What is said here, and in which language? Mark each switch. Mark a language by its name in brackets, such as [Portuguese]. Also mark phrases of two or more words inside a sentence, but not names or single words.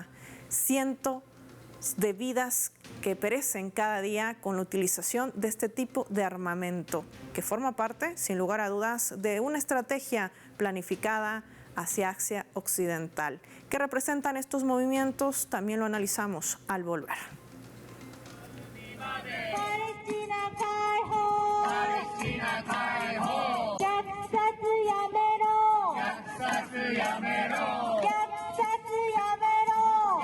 [Spanish] Cientos de vidas que perecen cada día con la utilización de este tipo de armamento, que forma parte, sin lugar a dudas, de una estrategia planificada hacia Asia Occidental. ¿Qué representan estos movimientos? También lo analizamos al volver. [Japanese] パレスチナ解放! パレスチナ解放！虐殺やめろ! 虐殺やめろ！虐殺やめろ!